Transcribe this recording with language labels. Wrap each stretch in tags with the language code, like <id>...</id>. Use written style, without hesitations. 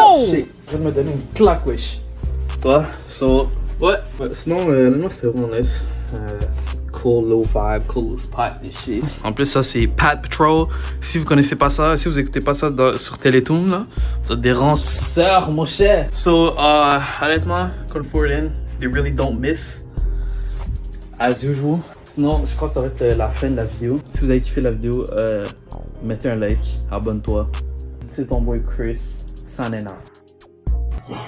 <fr>Shit, je viens de me donner une claque, wesh. Tu vois? So, ouais. Sinon, honnêtement, c'était vraiment nice.</fr> <en>Cool low vibe, cool pat</en> <fr>et shit. En plus, ça c'est Pat Patrol. Si vous connaissez pas ça, si vous écoutez pas ça sur Télétoon, là, vous êtes des ranceurs, mon cher.</fr> <en>So, honnêtement, comforting, they really don't miss. As usual.</en> <fr>Sinon, je crois que ça va être la fin de la vidéo. Si vous avez kiffé la vidéo, mettez un like, abonne-toi. C'est ton boy Chris,</fr> <en>signing out.</en>